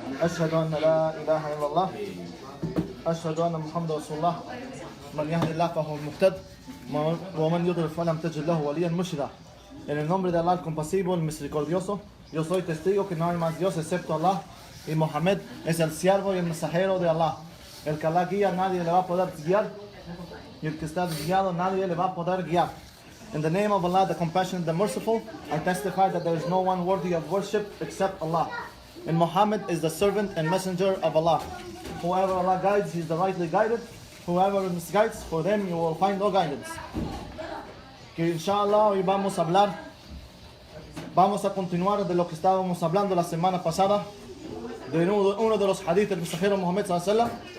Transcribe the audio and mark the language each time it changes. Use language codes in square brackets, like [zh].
[ar] أشهد أن لا إله إلا الله أشهد أن محمد رسول الله من يهد الله فهو المهتد ومن يضلل فلم تجد له وليا مرشدا. [es] En el nombre de Allah, el compasivo, el misericordioso, yo soy testigo que no hay más Dios excepto Allah, y Mohammed es el siervo y el mensajero de Allah. El que Allah guía, nadie le va a poder guiar, y el que está guiado, nadie le va a poder guiar. [en] In the name of Allah, the compassionate, the merciful, I testify that there is no one worthy of worship except Allah. And Muhammad is the servant and messenger of Allah. Whoever Allah guides, he is the rightly guided. Whoever misguides, for them you will find no guidance. [es] Que inshallah hoy vamos a continuar de lo que estábamos hablando la semana pasada, de uno de los hadith del mensajero Muhammad sallallahu alaihi wasallam.